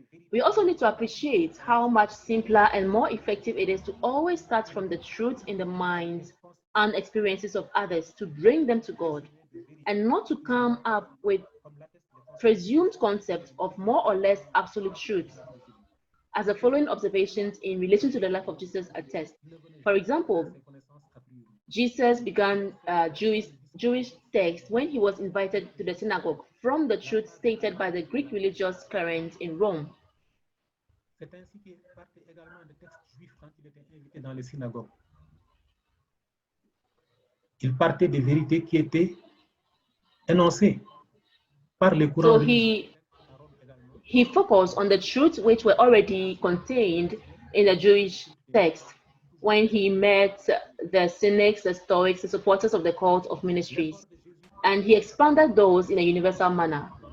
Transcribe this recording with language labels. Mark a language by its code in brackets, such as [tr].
[en] We also need to appreciate how much simpler and more effective it is to always start from the truth in the minds and experiences of others to bring them to God, and not to come up with presumed concepts of more or less absolute truth, as the following observations in relation to the life of Jesus attest. For example, Jesus began Jewish text when he was invited to the synagogue from the truth stated by the Greek religious current in Rome. [fr] C'est ainsi qu'il partait également des textes juifs quand il était invité dans les synagogues. Il partait des vérités qui étaient énoncées par les courants religieux. [en] He focused on the truths which were already contained in the Jewish text when he met the cynics, the Stoics, the supporters of the cult of ministries, and he expanded those in a universal manner.